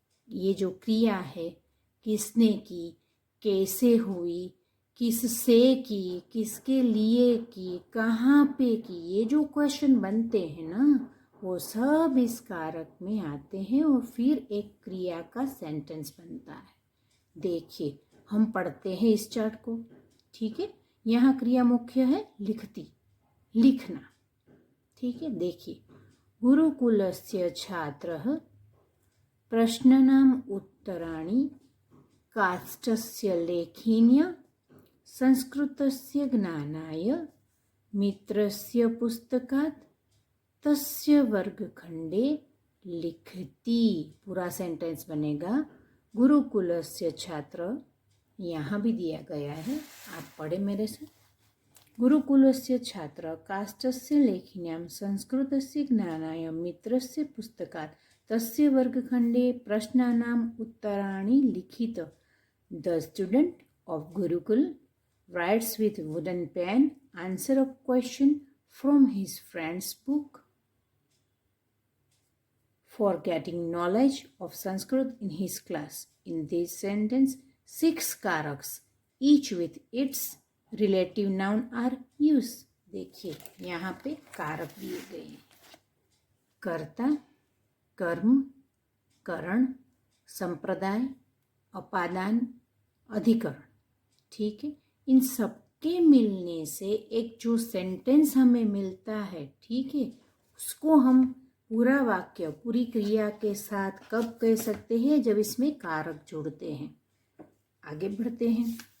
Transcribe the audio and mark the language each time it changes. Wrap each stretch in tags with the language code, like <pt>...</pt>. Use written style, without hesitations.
<hi>ये जो क्रिया है, किसने की, कैसे हुई, किससे की, किसके लिए की, कहाँ पे की, ये जो क्वेश्चन बनते हैं ना, वो सब इस कारक में आते हैं और फिर एक क्रिया का सेंटेंस बनता है। देखिए हम पढ़ते हैं इस चार्ट को। ठीक है, यहाँ क्रिया मुख्य है लिखती, लिखना। ठीक है, देखिए</hi> <sa>गुरुकुलस्य छात्रः प्रश्नानाम् उत्तराणि काष्ठस्य लेखन्या संस्कृतस्य ज्ञानाय मित्रस्य पुस्तकात् तस्य वर्गखंडे लिखति।</sa> <hi>पूरा सेंटेंस बनेगा</hi> <sa>गुरुकुलस्य छात्र,</sa> <hi>यहाँ भी दिया गया है, आप पढ़े मेरे से।</hi> <sa>गुरुकुलस्य छात्र काष्ठस्य लेखन्यां संस्कृतस्य ज्ञानाय मित्रस्य पुस्तकात् तस्य वर्गखंडे प्रश्नानाम् उत्तराणि लिखित।</sa> <en>The student of Gurukul writes with wooden pen answer a question from his friend's book. For getting knowledge of Sanskrit in his class. In this sentence, 6 कारक्स each with its relative noun are used.</en> <hi>देखिए यहाँ पे कारक दिए गए हैं। कर्ता, कर्म, करण, संप्रदाय, अपादान, अधिकरण। ठीक है, इन सबके मिलने से एक जो सेंटेंस हमें मिलता है, ठीक है, उसको हम पूरा वाक्य पूरी क्रिया के साथ कब कह सकते हैं, जब इसमें कारक जुड़ते हैं। आगे बढ़ते हैं।</hi>